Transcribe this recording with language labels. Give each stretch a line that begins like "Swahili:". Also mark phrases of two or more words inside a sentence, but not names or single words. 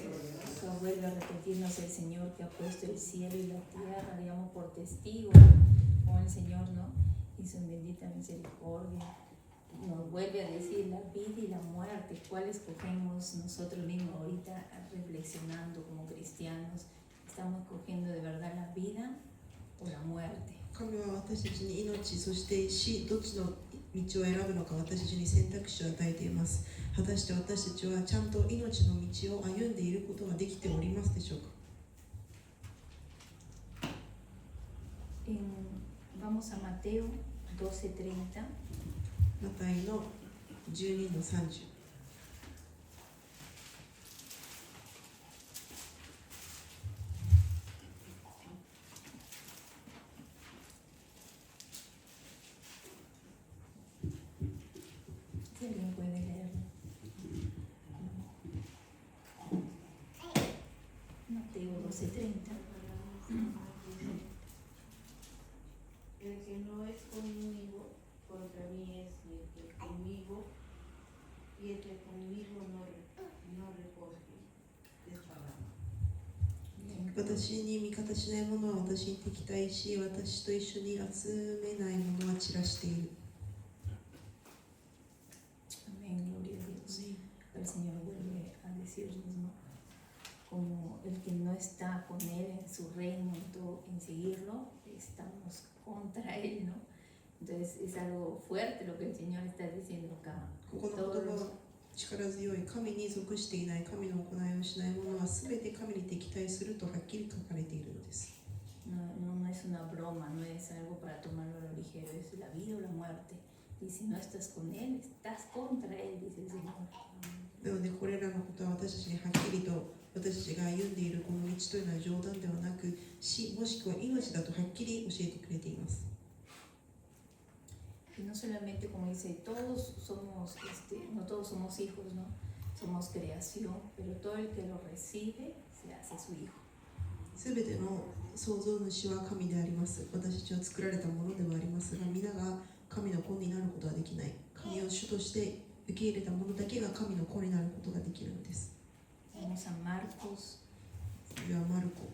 Spanish: So, vuelve a repetirnos el Señor que ha puesto el cielo y la tierra, digamos, por testigo, con el Señor, ¿no? Y su bendita misericordia. Nos vuelve a decir la vida y la muerte, cuál escogemos nosotros mismos ahorita reflexionando como cristianos. ¿Estamos escogiendo de verdad la vida o la muerte?
Japanese: 神は私たちに命そして死どっちの道を選ぶのか私たちに選択肢を与えています。果たして私たちはちゃんと命の道を歩んでいることができておりますでしょうか。
Spanish: Vamos a Mateo 12:30.
Japanese: マタイの12の30。
Spanish: Si alguien puede leerlo. Mateo 12:30. El que no es conmigo, contra mí es, y el que conmigo no recoge, desbarrado.
Japanese: 私に味方しない者は私に敵対し、私と一緒に集めない者は散らしている。
Spanish: Amén, gloria a Dios. El Señor vuelve a decirnos, ¿no? Como el que no está con Él en su reino, en seguirlo, estamos contra Él, ¿no? Entonces es algo fuerte lo que el Señor está diciendo acá.
Japanese: ここの言葉は力強い。神に属していない神の行いをしない者は全て神に敵対するとはっきり書かれているのです。
Spanish: No es una broma, no es algo para tomarlo a lo ligero, es la vida o la muerte. Y si no estás con Él, estás contra Él, dice el Señor.
Japanese: なのでこれらのことは私たちにはっきりと私たちが歩んでいるこの道というのは冗談ではなく死もしくは命だとはっきり教えてくれています。
Spanish: Y no solamente como dice, todos somos, no todos somos hijos, ¿no? Somos creación, pero todo el que lo recibe se hace su hijo.
Japanese: すべての創造主は神であります。私たちは作られたものではありますが、皆が神の子になることはできない。神を主として受け入れた者だけが神の子になることができるのです。
Spanish: Vamos a Marcos
Japanese: 次はマルコ。